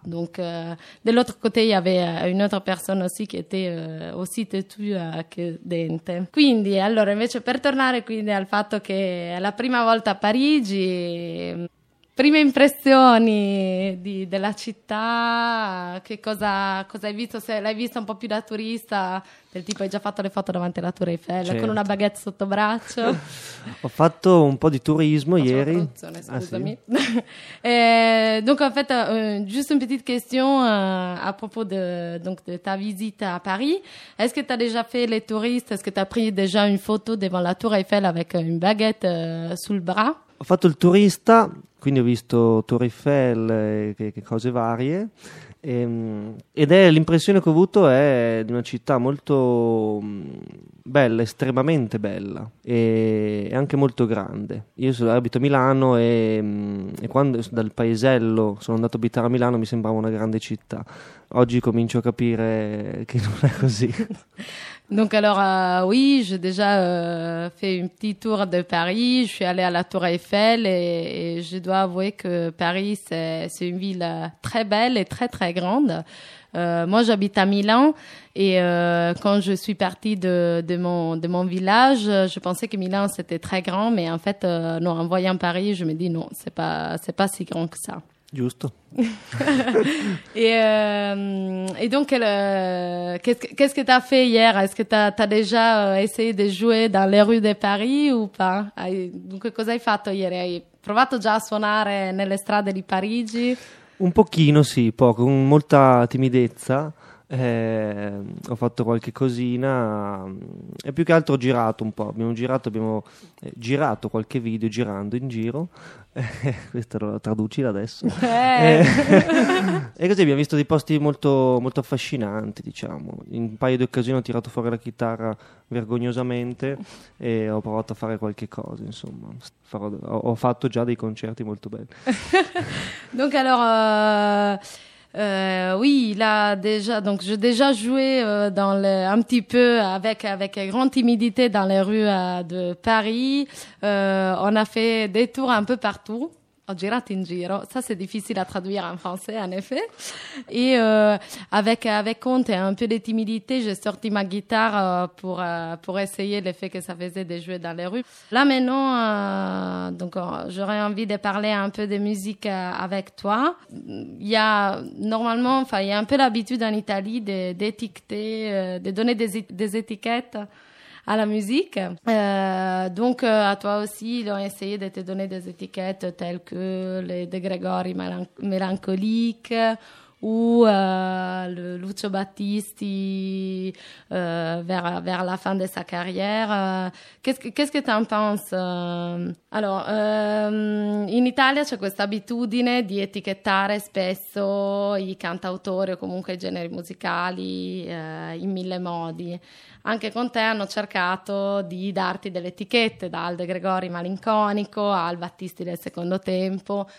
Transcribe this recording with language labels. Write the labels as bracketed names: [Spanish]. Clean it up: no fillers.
[French] Donc de l'autre côté il y avait une autre personne aussi qui était aussi têtue que Dente. [Italian] Quindi allora invece per tornare quindi al fatto che è la prima volta a Parigi, prime impressioni della città, che cosa hai visto, se l'hai vista un po' più da turista, del tipo hai già fatto le foto davanti alla Tour Eiffel, certo, con una baguette sotto braccio. Ho fatto un po' di turismo ieri. Scusami. Ah, sì? [French] Donc en fait, juste une petite question à propos de ta visite à Paris. Est-ce que tu as déjà fait les touristes? Est-ce que tu as pris déjà une photo devant la Tour Eiffel avec une baguette sul bras? [Italian] Ho fatto il turista, quindi ho visto Tour Eiffel e cose varie, ed è l'impressione che ho avuto è di una città molto bella, estremamente bella e anche molto grande. Io abito a Milano e quando dal paesello sono andato a abitare a Milano mi sembrava una grande città. Oggi comincio a capire che non è così. [French] Donc alors oui, j'ai déjà fait un petit tour de Paris, je suis allée à la Tour Eiffel et je dois avouer que Paris c'est une ville très belle et très très grande. Moi j'habite à Milan et quand je suis partie de mon village, je pensais que Milan c'était très grand, mais en fait non, en voyant Paris, je me dis non, c'est pas si grand que ça. [Italian] Giusto. [French] et donc qu'est-ce que tu as fait hier? Est-ce que tu as déjà essayé de jouer dans les rues de Paris ou pas? [Italian] Donc cosa hai fatto ieri? Hai provato già a suonare nelle strade di Parigi? Un pochino, sì, poco, con molta timidezza. Ho fatto qualche cosina e più che altro ho girato un po', abbiamo girato qualche video girando in giro, questo lo traduci adesso, e così abbiamo visto dei posti molto, molto affascinanti, diciamo. In un paio di occasioni ho tirato fuori la chitarra vergognosamente e ho provato a fare qualche cosa, insomma, ho fatto già dei concerti molto belli. [French] Donc allora oui, là déjà, donc j'ai déjà joué un petit peu avec grande timidité dans les rues de Paris. On a fait des tours un peu partout. [Italian] Ho girato in giro. [French] Ça c'est difficile à traduire en français, en effet. Et avec honte et un peu de timidité, j'ai sorti ma guitare pour essayer l'effet que ça faisait de jouer dans les rues. Là maintenant, j'aurais envie de parler un peu de musique avec toi. Il y a normalement, enfin, il y a un peu l'habitude en Italie d'étiqueter, de donner des étiquettes à la musique. Donc à toi aussi, ils ont essayé de te donner des étiquettes telles que les De Gregori mélancoliques ou le Lucio Battisti vers la fin de sa carrière. Qu'est-ce que tu en penses? [Italian] Alors, in Italia c'è questa abitudine di etichettare spesso i cantautori o comunque i generi musicali in mille modi. Anche con te hanno cercato di darti delle etichette, dal De Gregori malinconico al Battisti del secondo tempo.